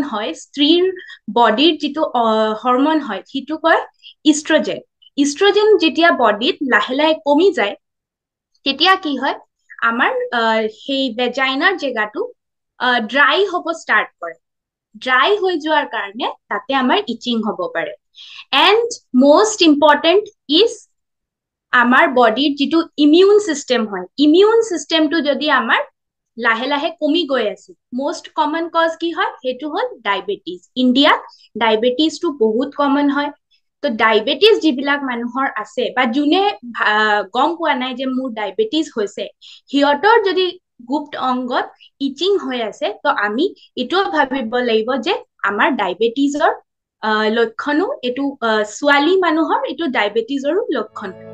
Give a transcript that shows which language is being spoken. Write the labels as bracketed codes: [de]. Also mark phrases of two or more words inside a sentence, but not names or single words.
[as] হয় স্ত্ৰীৰ বডিৰ যিটো হৰমন হয় সেইটো কয় ইষ্ট্ৰজেন ইষ্ট্ৰজেন যেতিয়া বডিত লাহে লাহে কমি যায় তেতিয়া কি হয় আমাৰ সেই ভেজাইনাৰ জেগাটো ড্ৰাই হ'ব ষ্টাৰ্ট কৰে ড্ৰাই হৈ যোৱাৰ কাৰণে তাতে আমাৰ ইচিং হ'ব পাৰে এণ্ড [en] most important is [as] আমাৰ বডিৰ যিটো [en] immune system [as] হয় [en] immune system [as] যদি আমাৰ লাহে লাহে কমি গৈ আছে [en] most common cause [as] কি হয় সেইটো হ'ল ডায়াবেটিস ইণ্ডিয়াত ডায়াবেটিসটো বহুত কমন হয় তো ডায়াবেটিস যিবিলাক মানুহৰ আছে বা যোনে গম পোৱা নাই যে মোৰ ডায়াবেটিস হৈছে সিহঁতৰ যদি গুপ্ত অংগত ইচিং হৈ আছে তো আমি এটোও ভাবিব লাগিব যে আমাৰ ডায়াবেটিসৰ লক্ষণো এটো ছোৱালী মানুহৰ এটো ডায়াবেটিসৰো লক্ষণ